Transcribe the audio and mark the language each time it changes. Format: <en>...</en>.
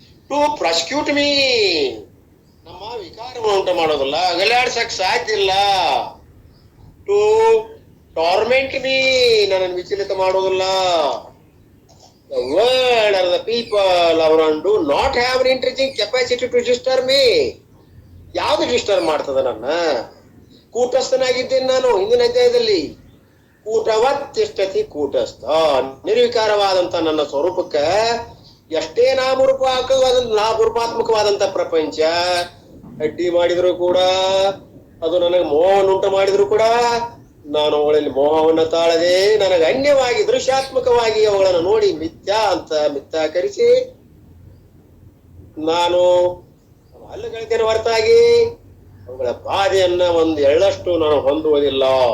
<en>to prosecute me,</en> <kn>ನಮ್ಮ ವಿಕಾರವನ್ನು ಉಂಟು ಮಾಡೋದಿಲ್ಲ, ಅಗಲಾಡ್ಸಕ್ ಸಾಧ್ಯ ಇಲ್ಲ.</kn> <en>to torment me,</en> <kn>ನನ್ನನ್ನು ವಿಚಲಿತ ಮಾಡೋದಿಲ್ಲ.</kn> <en>The world or the people around do not have an intrinsic capacity to disturb me.</en> <kn>ಯಾವ್ದು ಡಿಸ್ಟರ್ಬ್ ಮಾಡ್ತದ ನನ್ನ? ಕೂಟಸ್ಥನಾಗಿದ್ದೇನೆ ನಾನು ಹಿಂದಿನ ಅಧ್ಯಾಯದಲ್ಲಿ. ಕೂಟವತ್ತಿಷ್ಠತಿ ಕೂಟಸ್ಥ, ನಿರ್ವಿಕಾರವಾದಂತ ನನ್ನ ಸ್ವರೂಪಕ್ಕ ಎಷ್ಟೇ ನಾಮರೂಪಾತ್ಮಕವಾದಂತ ಪ್ರಪಂಚ ಅಡ್ಡಿ ಮಾಡಿದ್ರು ಕೂಡ, ಅದು ನನಗೆ ಮೋಹವನ್ನುಂಟು ಮಾಡಿದ್ರು ಕೂಡ, ನಾನು ಅವುಗಳಲ್ಲಿ ಮೋಹವನ್ನು ತಾಳದೆ ನನಗೆ ಅನ್ಯವಾಗಿ ದೃಶ್ಯಾತ್ಮಕವಾಗಿ ಅವುಗಳನ್ನು ನೋಡಿ ಮಿಥ್ಯಾಕರಿಸಿ ನಾನು ಅಲ್ಲಗಳಿದ್ದೇನೆ ಹೊರತಾಗಿ ಅವುಗಳ ಬಾಧೆಯನ್ನ ಒಂದು ಎಳ್ಳಷ್ಟು ನಾನು ಹೊಂದುವುದಿಲ್ಲ.</kn>